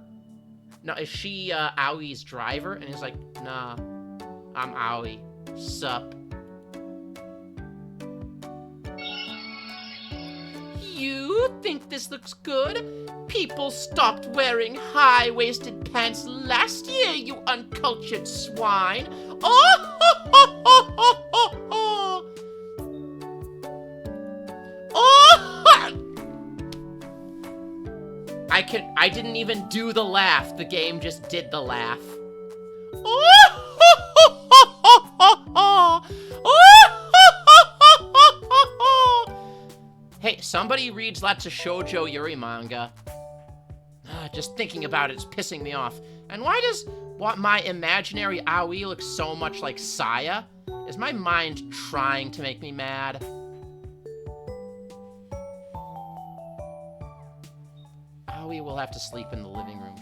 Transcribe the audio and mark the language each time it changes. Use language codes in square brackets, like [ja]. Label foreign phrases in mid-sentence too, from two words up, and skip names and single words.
[en] No, is she Aoi's driver? And he's like, nah, I'm Aoi. Sup? You think this looks good? People stopped wearing high-waisted pants last year, you uncultured swine. Oh, ho, ho, ho, ho, ho, ho. Oh! I didn't even do the laugh. The game just did the laugh. Oh! Ho, ho, ho, ho, ho, ho. Oh! Ho, ho, ho, ho, ho, ho. Hey, somebody reads lots of shoujo yuri manga. Just thinking about it's pissing me off. And why does my imaginary Aoi look so much like Saya? Is my mind trying to make me mad? Aoi will have to sleep in the living room.